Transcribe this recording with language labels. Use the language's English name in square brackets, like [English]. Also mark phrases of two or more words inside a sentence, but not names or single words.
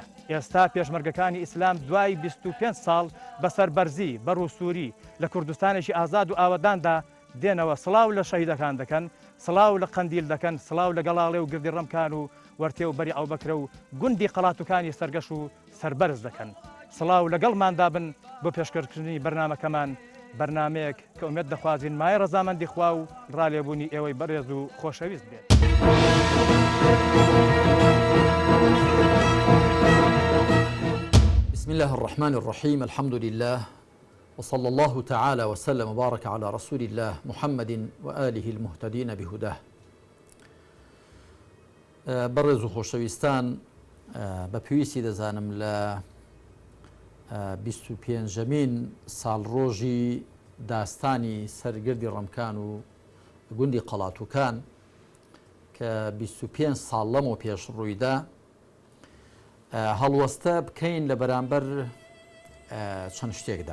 [Central Kurdish] ئێستا پێشمەرگەکانی ئیسلام دوای 25 ساڵ بە سەربەرزی بەڕ و سووری لە کوردستانێکی ئازاد و ئاوەداندا دێنەوە سڵاو لە شەهیدەکان دەکەن، سڵاو لە قەندیل دەکەن، سڵاو لە گەڵاڵێ و گردی ڕەمکان و وەرتێ و بەری ئەوبەکرە و گوندی قەڵاتوکانی سەرگەش و سەربەرز دەکەن. سڵاو لەگەڵماندا بن بۆ پێشکەشکردنی بەرنامەکەمان، بەرنمەیەک کە ئومێد دەخوازین مای ڕەزامەندی خوا و ڕالێبوونی ئێوەی بەڕێز و خۆشەویست بێت. [Arabic] بسم الله الرحمن الرحيم الحمد لله وصلى الله تعالى وسلم وبارك على رسول الله محمد وآله المهتدين بهداه. [Central Kurdish] بەڕێز و خۆشەویستان، بەپێویستی دەزانم لە 25مین ساڵڕۆژی داستانی سەرگردی ڕەمکان و گوندی قەڵاتوکان کە 25 ساڵ لەمەوە پێش ڕوویدا هەڵوەستە بکەین لە بەرامبەر چەند شتێکدا.